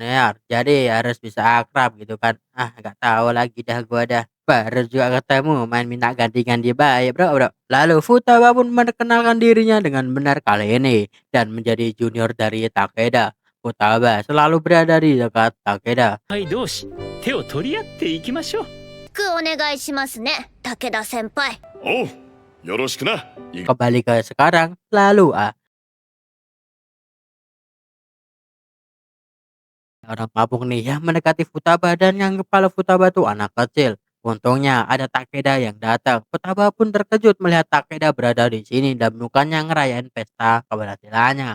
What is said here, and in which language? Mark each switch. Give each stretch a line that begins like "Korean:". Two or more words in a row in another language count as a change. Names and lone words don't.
Indonesian: Jadi harus bisa akrab gitu kan. Gak tahu lagi dah gua dah. Baru juga ketemu main minta ganti-ganti baik bro. Lalu Futaba pun memperkenalkan dirinya dengan benar kali ini dan menjadi junior dari Takeda. Futaba selalu berada di dekat Takeda.
Japanese: はい同士手を取り合っていきましょう。お願いしますね、武田先輩。おう、よろしくな。
Indonesian: Kembali ke sekarang, lalu orang mabuk nih yang mendekati Futaba dan yang kepala Futaba tuh anak kecil. Untungnya ada Takeda yang datang. Futaba pun terkejut melihat Takeda berada di sini dan bukannya ngerayain pesta keberhasilannya.